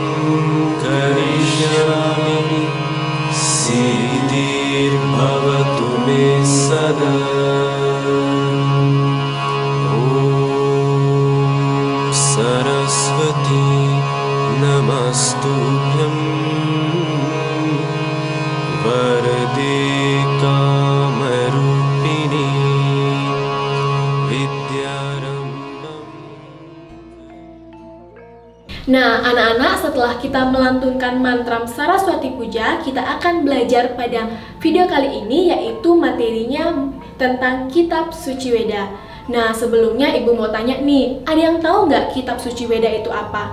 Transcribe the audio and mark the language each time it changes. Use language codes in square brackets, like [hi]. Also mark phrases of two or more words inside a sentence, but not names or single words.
[sa] Karishyami Siddhir Bhavatu Me Sada Om Saraswati Namastubhyam Varade Kamarupini Vidyarambam. [id] Nah, anak-anak, setelah kita melantunkan mantra Saraswati Puja, kita akan belajar pada video kali ini, yaitu materinya tentang Kitab Suci Weda. Nah, sebelumnya Ibu mau tanya nih, ada yang tahu nggak Kitab Suci Weda itu apa?